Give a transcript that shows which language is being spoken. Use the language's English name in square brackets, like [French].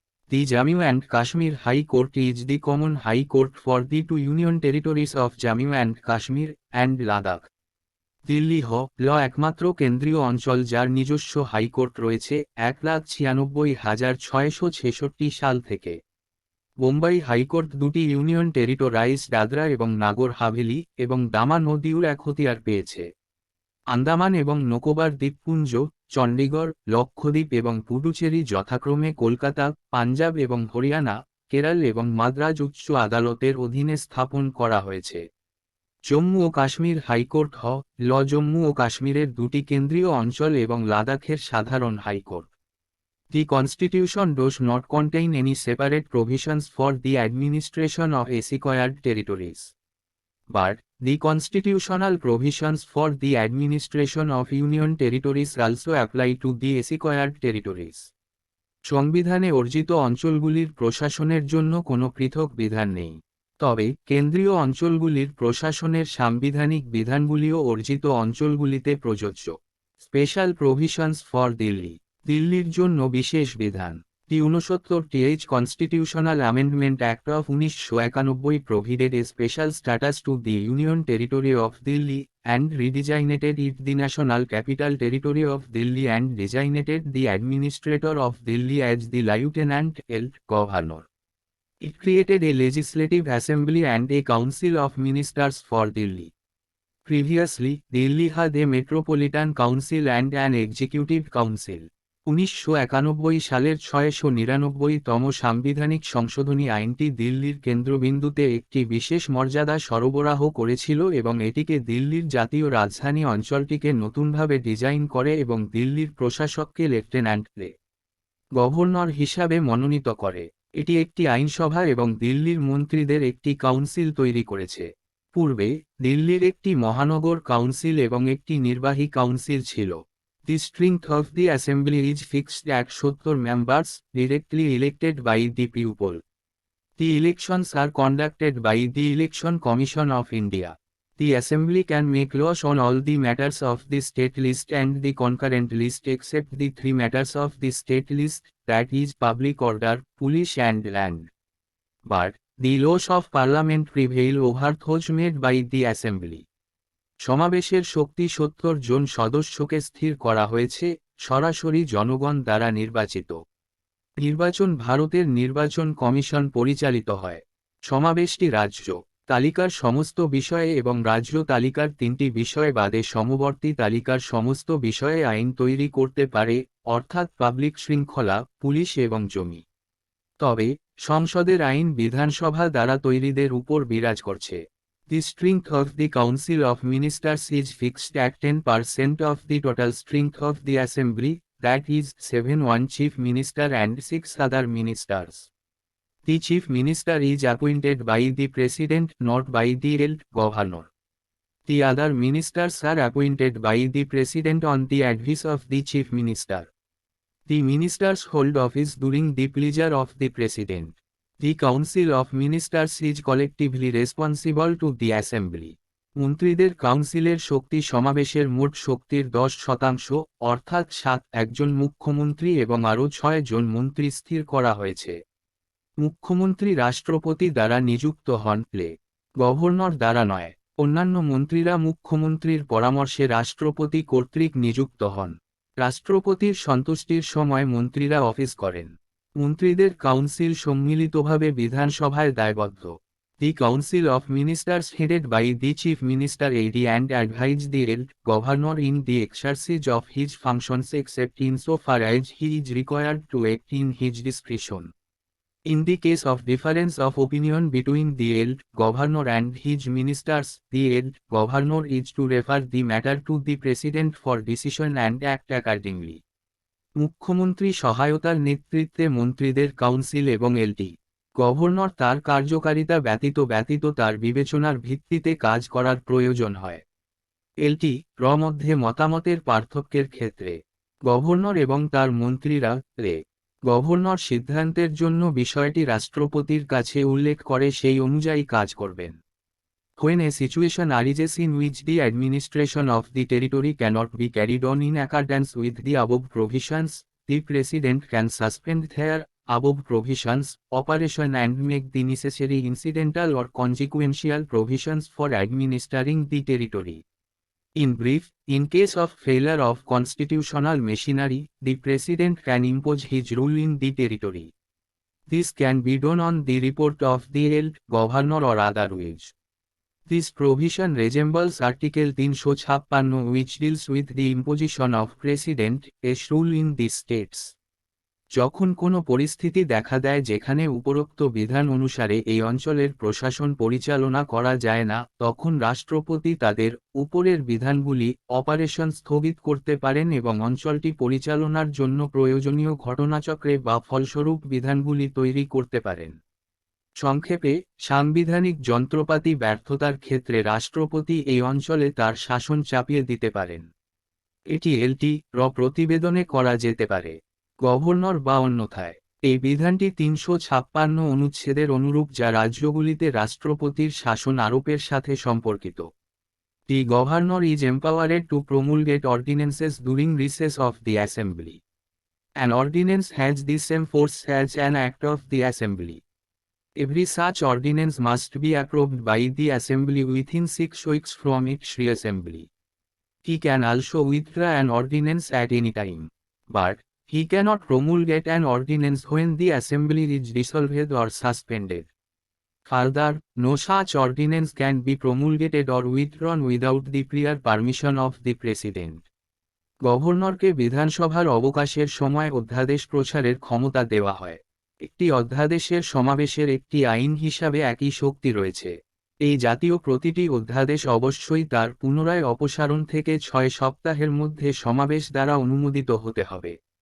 [English] The Jammu and Kashmir High Court is the common High Court for the two union territories of Jammu and Kashmir and Ladakh. [Bangla] Delhi ল একমাত্র কেন্দ্রীয় অঞ্চল যার নিজস্ব high court রয়েছে ১,৯৬,৬৬৬ সাল থেকে। বোম্বাই হাইকোর্ট দুটি ইউনিয়ন টেরিটোরাইজ দাদরা এবং নাগর হাভেলি এবং দামান ও দিউর এখতিয়ার পেয়েছে। আন্দামান এবং নিকোবর দ্বীপপুঞ্জ, চণ্ডীগড়, লক্ষদ্বীপ এবং পুডুচেরি যথাক্রমে কলকাতা, পাঞ্জাব এবং হরিয়ানা, কেরল এবং মাদ্রাজ উচ্চ আদালতের অধীনে স্থাপন করা হয়েছে। জম্মু ও কাশ্মীর হাইকোর্ট ল জম্মু ও কাশ্মীরের দুটি কেন্দ্রীয় অঞ্চল এবং লাদাখের সাধারণ high court. [English] The Constitution does not contain any separate provisions for the administration of acquired territories. But, the constitutional provisions for the administration of union territories also apply to the acquired territories. [Bangla] সংবিধানে অর্জিত অঞ্চলগুলির প্রশাসনের জন্য কোনো পৃথক বিধান নেই। তবে কেন্দ্রীয় অঞ্চলগুলির প্রশাসনের সাংবিধানিক বিধানগুলিও অর্জিত অঞ্চলগুলিতে প্রযোজ্য। [English] special provisions for Delhi, [Bangla] দিল্লির জন্য বিশেষ বিধান। [English] The 69th Constitutional Amendment Act of 1991 provided a special status to the Union Territory of Delhi and redesignated it the National Capital Territory of Delhi and designated the Administrator of Delhi as the Lieutenant Governor. It created a Legislative Assembly and a Council of Ministers for Delhi. Previously, Delhi had a Metropolitan Council and an Executive Council. [Bangla] 1991 সালের 699তম সাংবিধানিক সংশোধনী আইনটি দিল্লির কেন্দ্রবিন্দুতে একটি বিশেষ মর্যাদা সরবরাহ করেছিল এবং এটিকে দিল্লির জাতীয় রাজধানী অঞ্চলটিকে নতুনভাবে ডিজাইন করে এবং দিল্লির প্রশাসককে লেফটেন্যান্ট গভর্নর হিসাবে মনোনীত করে। এটি একটি আইনসভা এবং দিল্লির মন্ত্রীদের একটি কাউন্সিল তৈরি করেছে। পূর্বে, দিল্লির একটি মহানগর কাউন্সিল এবং একটি নির্বাহী কাউন্সিল ছিল। [English] The strength of the assembly is fixed at 70 members, directly elected by the people. The elections are conducted by the Election Commission of India. The assembly can make laws on all the matters of the state list and the concurrent list except the three matters of the state list, that is public order, police and land. But, the laws of parliament prevail over those made by the assembly. [Bangla] সমাবেশের শক্তি 70 জন সদস্যকে স্থির করা হয়েছে, সরাসরি জনগণ দ্বারা নির্বাচিত। নির্বাচন ভারতের নির্বাচন কমিশন পরিচালিত হয়। সমাবেশটি রাজ্য তালিকার সমস্ত বিষয়ে এবং রাজ্য তালিকার 3টি বিষয় বাদে সমবর্তী তালিকার সমস্ত বিষয়ে আইন তৈরি করতে পারে, অর্থাৎ পাবলিক শৃঙ্খলা, পুলিশ এবং জমি। তবে, সংসদের আইন বিধানসভা দ্বারা তৈরিদের উপর বিরাজ করছে। [English] The strength of the Council of Ministers is fixed at 10% of the total strength of the Assembly, that is, 1 Chief Minister and 6 other ministers. The Chief Minister is appointed by the President, not by the Governor. The other ministers are appointed by the President on the advice of the Chief Minister. The ministers hold office during the pleasure of the President. The Council of Ministers is collectively responsible to the Assembly. [Bangla] মন্ত্রীদের কাউন্সিলের শক্তি সমাবেশের মোট শক্তির 10% অর্থাৎ একজন মুখ্যমন্ত্রী এবং আরও 6 জন মন্ত্রী স্থির করা হয়েছে। মুখ্যমন্ত্রী রাষ্ট্রপতি দ্বারা নিযুক্ত হন, গভর্নর দ্বারা নয়। অন্যান্য মন্ত্রীরা মুখ্যমন্ত্রীর পরামর্শে রাষ্ট্রপতি কর্তৃক নিযুক্ত হন। রাষ্ট্রপতির সন্তুষ্টির সময় মন্ত্রীরা অফিস করেন। মন্ত্রীদের কাউন্সিল সম্মিলিতভাবে বিধানসভায় দায়বদ্ধ। [English] The council of ministers headed by the chief minister aid and advise the governor in the exercise of his functions except insofar as he is required to act in his discretion. In the case of difference of opinion between the governor and his ministers, the governor is to refer the matter to the president for decision and act accordingly. [Bangla] মুখ্যমন্ত্রী সহায়তার নেতৃত্বে মন্ত্রীদের council এবং governor তার কার্যকারিতা ব্যতীত তার বিবেচনার ভিত্তিতে কাজ করার প্রয়োজন হয়। মধ্যে মতামতের পার্থক্যের ক্ষেত্রে গভর্নর এবং তার মন্ত্রীরা গভর্নর সিদ্ধান্তের জন্য বিষয়টি রাষ্ট্রপতির কাছে উল্লেখ করে সেই অনুযায়ী কাজ করবেন। [English] When a situation arises in which the administration of the territory cannot be carried on in accordance with the above provisions, the President can suspend their above provisions operation and make the necessary incidental or consequential provisions for administering the territory. In brief, in case of failure of constitutional machinery, the President can impose his rule in the territory. This can be done on the report of the governor or otherwise. This provision resembles Article 356 which deals with the imposition of President's rule in the states. [Bangla] যখন কোনো পরিস্থিতি দেখা দেয় যেখানে উপরোক্ত বিধান অনুসারে এই অঞ্চলের প্রশাসন পরিচালনা করা যায় না, তখন রাষ্ট্রপতি তাদের উপরের বিধানগুলি অপারেশন স্থগিত করতে পারেন এবং অঞ্চলটি পরিচালনার জন্য প্রয়োজনীয় ঘটনাচক্রে বা ফলস্বরূপ বিধানগুলি তৈরি করতে পারেন। সংক্ষেপে, সাংবিধানিক যন্ত্রপাতি ব্যর্থতার ক্ষেত্রে রাষ্ট্রপতি এই অঞ্চলে তার শাসন চাপিয়ে দিতে পারেন। এটি প্রতিবেদনে করা যেতে পারে, গভর্নর বা অন্যথায়। এই বিধানটি 356 অনুচ্ছেদের অনুরূপ যা রাজ্যগুলিতে রাষ্ট্রপতির শাসন আরোপের সাথে সম্পর্কিত। [English] The governor is empowered to promulgate ordinances during recess of the assembly. An ordinance has the same force as an act of the assembly. Every such ordinance must be approved by the assembly within 6 weeks from its reassembly. He can also withdraw an ordinance at any time, but he cannot promulgate an ordinance when the assembly is dissolved or suspended. Further, no such ordinance can be promulgated or withdrawn without the prior permission of the President. [Bangla] গভর্নরকে বিধানসভার অবকাশের সময় অধ্যাদেশ প্রচারের ক্ষমতা দেওয়া হয়। একটি অধ্যাদেশের সমাবেশের একটি আইন হিসাবে একই শক্তি রয়েছে। এই জাতীয় প্রতিটি অধ্যাদেশ অবশ্যই তার পুনরায় অপসারণ থেকে 6 সপ্তাহের মধ্যে সমাবেশ দ্বারা অনুমোদিত হতে হবে।